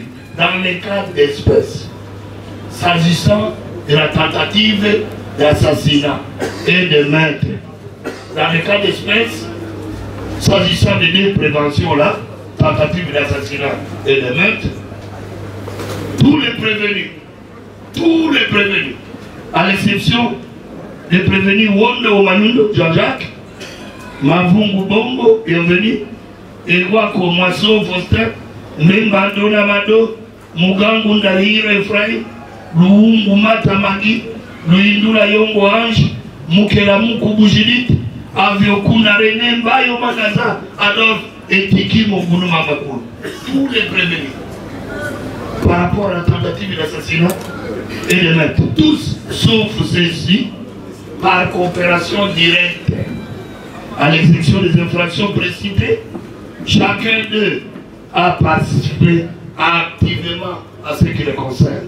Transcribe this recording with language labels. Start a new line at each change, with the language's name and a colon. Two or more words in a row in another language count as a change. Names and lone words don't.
French: Dans les cas d'espèce, s'agissant de la tentative d'assassinat et de meurtre. Dans les cas d'espèce, s'agissant des deux préventions-là, tentative d'assassinat et de meurtre, tous les prévenus, à l'exception des prévenus Wondo Omanundo, Jean-Jacques, Mavungu Bongo, bienvenue, Egwako Mwaso Foster, Mbando Namado, Mugangu Ndahira Ephraim, Luungu Mata Magi, Luindula Yongo Ange, Mukela Mukubujidit, Aviokuna René Mbayo Magaza, Adolphe et Tiki Mogunou Mamakoul. Tous les prévenus. Par rapport à la tentative d'assassinat et de mettre tous, sauf ceux-ci, par coopération directe à l'exécution des infractions précitées, chacun d'eux a participé activement à ce qui les concerne.